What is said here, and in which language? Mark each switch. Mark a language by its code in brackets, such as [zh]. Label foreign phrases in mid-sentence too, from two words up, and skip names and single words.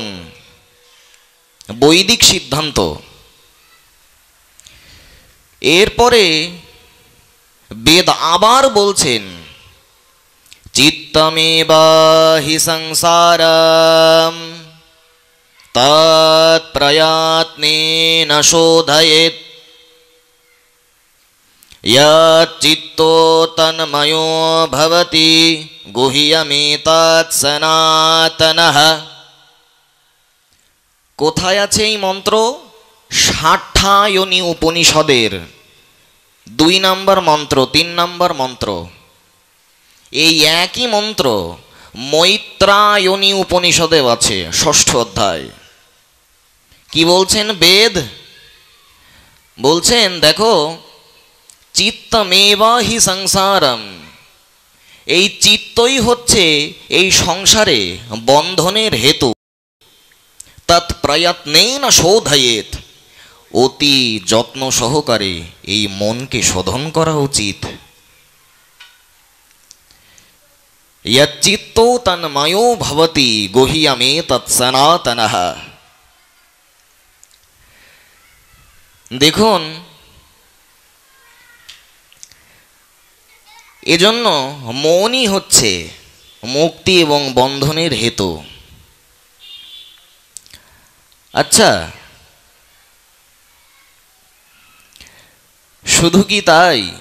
[bn] বৈদিক সিদ্ধান্ত। এরপরে বেদ আবার বলছেন [sa] চিত্তমেবা হি সংসারম তৎ প্রয়াত্নেন শোধয়েৎ यत् चित्तो तन्मयो भवति गुह्यमेतत् सनातनः। [bn] কোথায় আছে এই মন্ত্র? ষাঠায়নী উপনিষদের 2 নম্বর মন্ত্র, 3 নম্বর মন্ত্র। এই একই মন্ত্র মৈত্রায়নী উপনিষদেও আছে, 6ষ্ঠ অধ্যায়। কি বলছেন বেদ? বলছেন দেখো, [sa] চিত্তমেবা হি সংসারম, [bn] এই চিত্তই হচ্ছে এই সংসারে বন্ধনের হেতু। [sa] তৎ প্রয়ত্নেন শোধয়েৎ, [bn] অতি যত্ন সহকারে এই মনকে শোধন করা উচিত। [sa] यच्चित्तो तन्मयो भवति गुह्यमेतत् सनातनः। [bn] দেখুন, এজন্য মনই হচ্ছে মুক্তি এবং বন্ধনের হেতু। আচ্ছা, শুধু কি তাই?